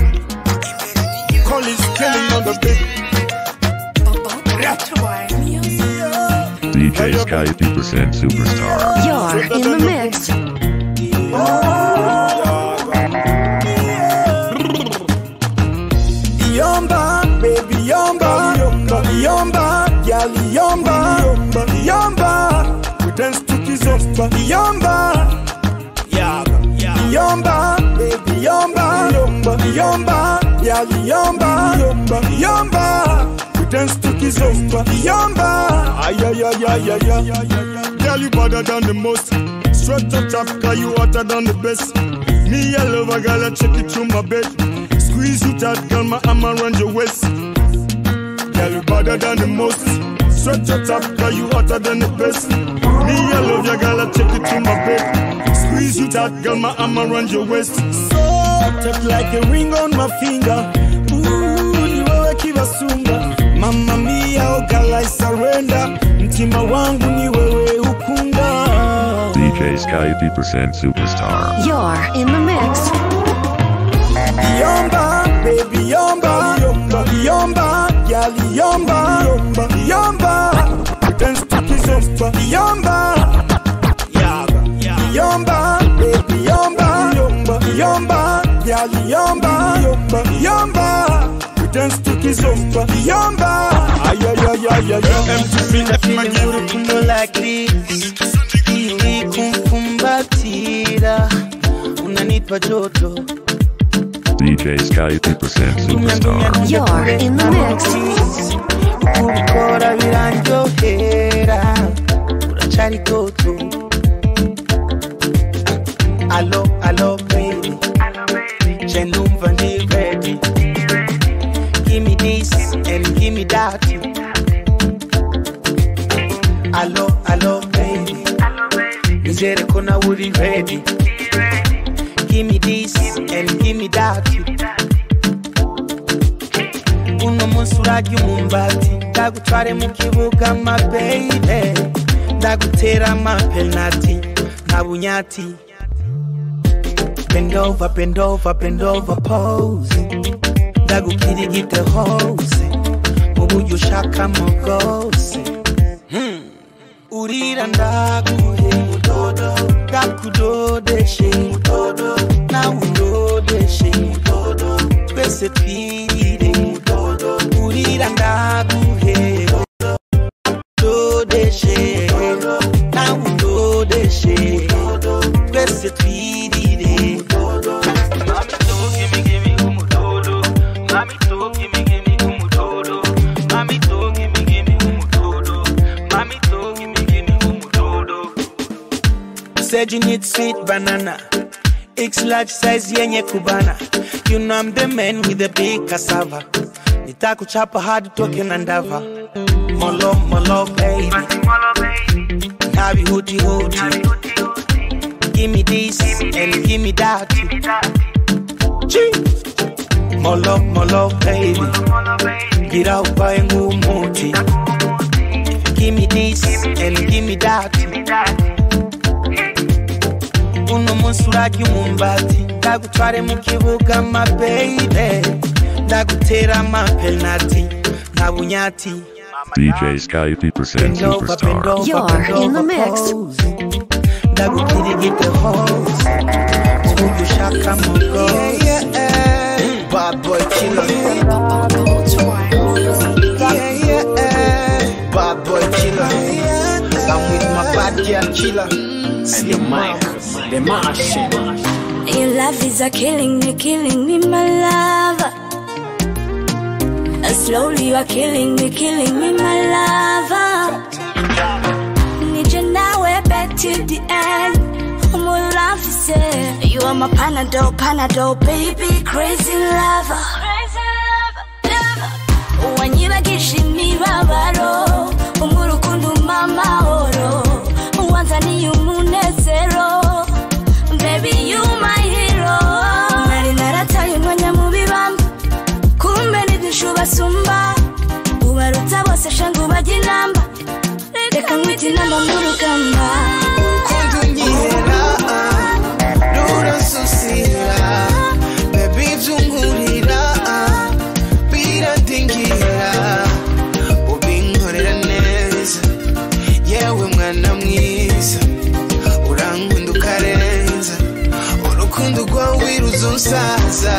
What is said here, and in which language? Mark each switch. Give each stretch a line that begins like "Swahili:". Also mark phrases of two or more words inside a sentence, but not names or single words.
English: Call is killing on the beat. DJ Skypy % Superstar. You're in the mix. Yomba, baby, yomba, yomba, yomba, yali, yomba, yomba, yomba. We dance to kizomba, yomba, yomba, baby, yomba, yomba, yomba, yali, yomba, yomba, yomba. We dance to kizomba, yomba. Ay, ay, ay, ay, ay, ay, ay. Girl, you better than the most. Straight to top, cause you hotter than the best. Me, I love a girl, I check it through my bed. Squeeze you tight, girl, my arm around your waist. Girl, you better than the most. Straight to top, cause you hotter than the best. Me, I love your girl, I check it through my bed. Squeeze you tight, girl, my arm around your waist. So tight like a ring on my finger. Ooh, you are kiva sunga. Mamma mia, oh girl, I surrender.
Nyanja: Mtima wangu ni wewe ukunda.
English: DJ Skypy % Superstar. You're in the mix. Yomba, baby, yomba, yomba, yomba, yali, yomba, yomba, yomba. Dance to kizomba, yomba, yomba, baby, yomba, yomba, yomba, yali, yomba, yomba, yomba. Dance to kizomba, yomba. Ay, ay, ay, ay, ay, ay. Feeling urukundo like this.
Swahili: Ili kumkumbatira, unanipa joto.
English: DJ Skypy % Superstar. You're in the mix.
Kinyarwanda: Ukubikora biranjohera, uracari toto.
English: Allo, allo, baby.
Kinyarwanda: Je numva ndi ready.
English: Give me this and give me that. Allo, allo, baby.
Kinyarwanda: Nizere ko na uri ready.
English: Give me this and give me that.
Kinyarwanda: Uno munsi urarya umumbati, ndagutware mu kibuga
English: my baby.
Kinyarwanda: Ndagutera amapenalty, nta bunyati.
English: Bend over, bend over, bend over, pose.
Kinyarwanda: Ndagukirigite hose, mu buryo ushakamo bwose. Urira ndaguhe mudodo, ndakudodeshe mudodo, nawe undodeshe mudodo, twese twirire mudodo. Urira ndaguhe mudodo, dodeshe mudodo, nawe undodeshe mudodo, twese twirire mudodo.
English: Mami to give me umudodo, mami to give me umudodo, mami to give me umudodo, mami to give me umudodo. Said you need sweet banana, X large size
Swahili: yenye kubana.
English: You know I'm the man with the big cassava. Nitakuchapa hard talking and ndava. Molo, molo, baby. Nabi hooty hooty. Give me this and give me that. Molo, molo, baby. Get out by ngumuti. Give me this and give me that.
Kinyarwanda: Uno munsi urarya umumbati, ndagutware mu kibuga
English: my baby.
Kinyarwanda: Ndagutera amapenalty, nta bunyati.
English: DJ Skypy % Superstar. You're in the mix.
Kinyarwanda: ndagukirigita hose twumva ushakamo rwose
English: bad boy killer bad boy killer I'm with my bad girl killer and the mic the machine. Your love is a killing me, my lover. And slowly you are killing me, my lover. Need you now, we're back to the end. More love to say. You are my Panadol, baby, crazy lover. When you are kissing me,
Kinyarwanda: babaro, umurukundu mama oro, wanzani umunezero.
English: Baby, you my hero.
Kinyarwanda: Nari narataye mwanya mu bibamba, kumbe nibishuba sumba. Ubaruta bose shangu baginamba, reka nkwite inamba mu rugamba. Kundunyihera, ruransusira, baby byungurira, biradingira, ubinkorera neza, yewe mwana mwiza, urankunda ukarenza, urukundo rwawe ruzunsaza.